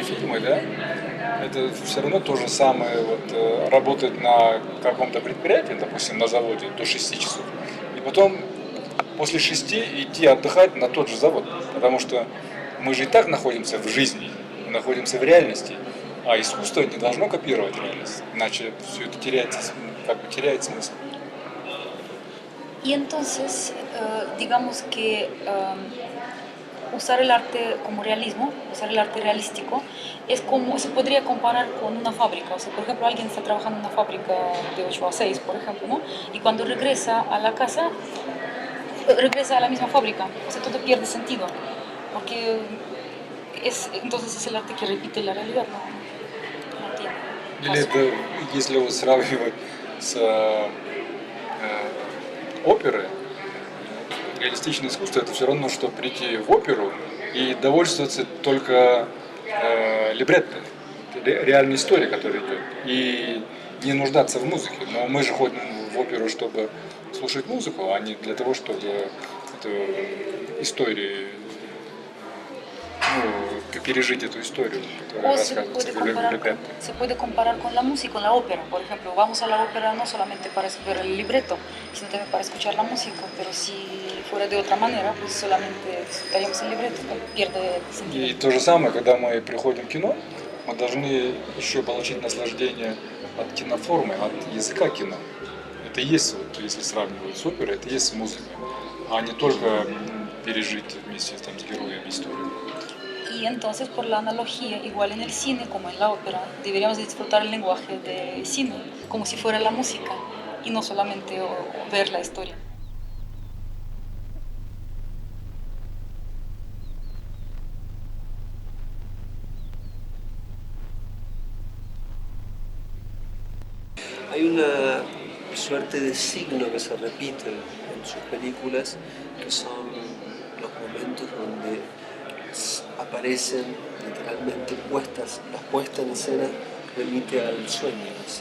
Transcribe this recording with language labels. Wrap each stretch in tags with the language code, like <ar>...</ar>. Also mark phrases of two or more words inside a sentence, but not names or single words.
<ru>фильмы, да, это все равно то же самое, вот, работать на каком-то предприятии, допустим, на заводе до 6 часов, и потом после 6 идти отдыхать на тот же завод, потому что мы же и так находимся в жизни, мы находимся в реальности, а искусство не должно копировать реальность, иначе все это теряет смысл.</ru> <es>Y entonces, digamos que usar el arte como realismo, usar el arte realístico, es como, se podría comparar con una fábrica. O sea, por ejemplo, alguien está trabajando en una fábrica de 8 a 6, por ejemplo, ¿no? Y cuando regresa a la casa, regresa a la misma fábrica. O sea, todo pierde sentido. Porque entonces es el arte que repite la realidad, ¿no? No tiene</es> <ru>Или</ru> <es>caso.</es> <ru>это, если вот сравнивать с оперой, реалистичное искусство это все равно, что прийти в оперу и довольствоваться только либретто, реальной историей, которая идет, и не нуждаться в музыке. Но мы же ходим в оперу, чтобы слушать музыку, а не для того, чтобы эту историю, ну, пережить эту историю, которая</ru> <es>O se</es> <ru>рассказывается</ru> <es>puede,</es> <ru>в либретто.</ru> <es>se puede comparar con la música, con la ópera. Por ejemplo, vamos a la ópera no solamente para ver el libreto, sino también para escuchar la música. Pero si fuera de otra manera, pues solamente escucharíamos el libreto, pierde sentido.</es> <ru>И то же самое, когда мы приходим в кино, мы должны еще получить наслаждение от киноформы, от языка кино. Это и есть, вот, если сравнивать с оперой, это и есть музыка, а не только пережить вместе там, с героями историю.</ru> <es>Y entonces, por la analogía, igual en el cine como en la ópera, deberíamos disfrutar el lenguaje de cine como si fuera la música y no solamente ver la historia. Hay una suerte de signo que se repite en sus películas, que son los momentos donde aparecen literalmente la puesta en escena remite al sueño, ¿sí?</es>